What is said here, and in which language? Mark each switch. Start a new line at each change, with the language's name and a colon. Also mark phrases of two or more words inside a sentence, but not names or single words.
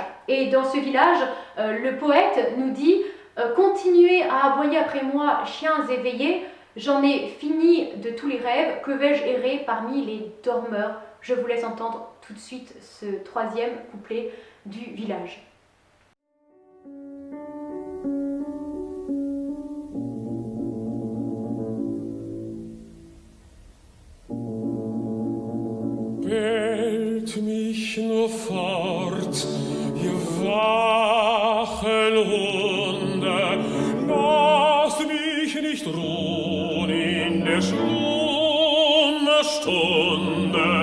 French: Et dans ce village, le poète nous dit « Continuez à aboyer après moi, chiens éveillés, j'en ai fini de tous les rêves, que vais-je errer parmi les dormeurs ?» Je vous laisse entendre tout de suite ce troisième couplet du village.
German: Bellt mich nur fort, ihr wachen Hunde, lasst mich nicht ruhen in der Schlummerstunde.